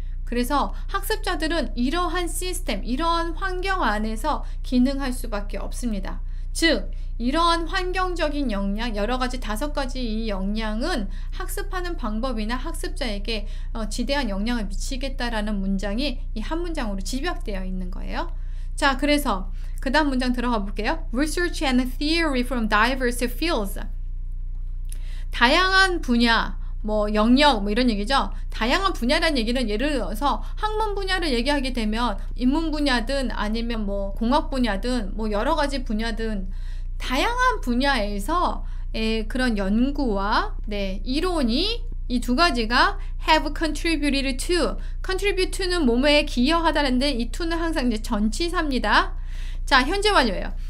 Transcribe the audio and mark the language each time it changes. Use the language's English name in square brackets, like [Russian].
[Korean] 그래서 학습자들은 이러한 시스템, 이러한 환경 안에서 기능할 수밖에 없습니다. 즉, 이러한 환경적인 역량, 여러 가지 5가지 이 역량은 학습하는 방법이나 학습자에게 지대한 영향을 미치겠다라는 문장이 이 한 문장으로 집약되어 있는 거예요. 자, 그래서 그 다음 문장 들어가 볼게요. [English] Research and theory from diverse fields. [Korean] 다양한 분야, 뭐 영역 뭐 이런 얘기죠. 다양한 분야라는 얘기는 예를 들어서 학문 분야를 얘기하게 되면 인문 분야든 아니면 뭐 공학 분야든 뭐 여러 가지 분야든 다양한 분야에서 그런 연구와 네, 이론이 이 2가지가 [English] have contributed to, contribute to [Korean] 는 뭐뭐에 기여하다는데 이 to는 항상 이제 전치사입니다. 자, 현재 완료예요.